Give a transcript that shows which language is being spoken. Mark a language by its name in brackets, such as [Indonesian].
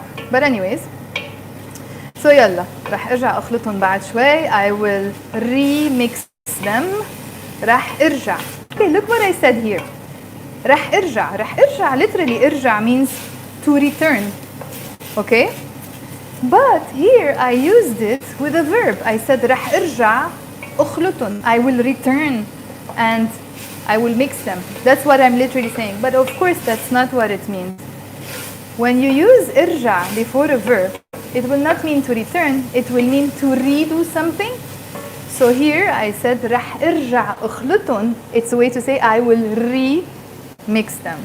[English] But anyways, [Arabic] so يلا راح ارجع اخلطهم بعد شوي. [English] I will remix them. [Arabic] راح ارجع. [English] Okay, look what I said here. [Arabic] راح ارجع [English] literally ارجع means to return. Okay? But here I used it with a verb. I said [Arabic] راح ارجع اخلطهم. [English] I will return and I will mix them. That's what I'm literally saying. But of course that's not what it means. When you use ارجع before a verb, it will not mean to return, it will mean to redo something. So here I said [Arabic] راح ارجع اخلطهم. [English] It's a way to say I will remix them.